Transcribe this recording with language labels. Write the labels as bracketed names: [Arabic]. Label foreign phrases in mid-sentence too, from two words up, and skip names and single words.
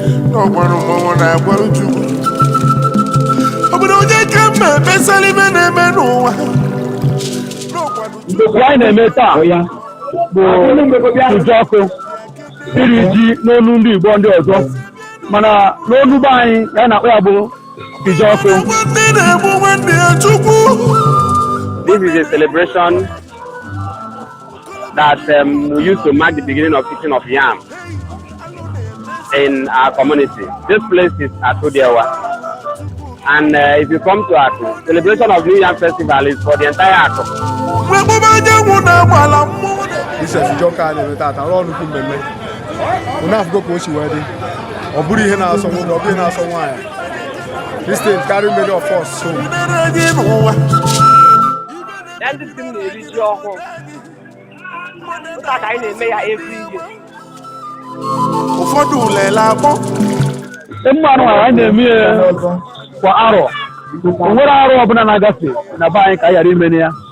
[Igbo] N'ọgbarụ mmọnwụ na-agbarụ Chukwu. Ọ bụrụ onye ka mma emesala ibe na-eme n'ụwa. Ndokwa anyị na-eme taa bụ Ijuọkụ, iri ji n'onu ndị Igbo ndị ọzọ. Mana n'onu be anyị, ya na-akpọ ya bụ Ijuọkụ. Nwanne na-egbu nwanne ya Chukwu. [English] This is a celebration that, um, we use to mark the beginning of teaching of yam in our community. This place is Atu Dewa. And, uh, if you come to Atu, celebration of New Yam Festival is for the entire Atu. [Igbo] Nwe emume anyanwụ na-agba ala mmụọ. This is Ijuọkụ a na-eme taata, ọrụ nnukwu mmemme. Unu afụgo ka o si wee dị. Ọ bụrụ ihe na-asọ nwoke, ọ bụrụ ihe na-asọ nwaanyị. [English] This thing carry many of us, so. [Igbo] Ya ndị di m na-eri ji ọhụụ. Ụta ka anyị na-eme ya [English] every year. [Igbo] Ụfọdụ lele akpọ. Emume anụ anyị na-eme ya kwa arọ. O nwere arọ ọbụla na-agafe na be anyị ka anyị ghara ime ya.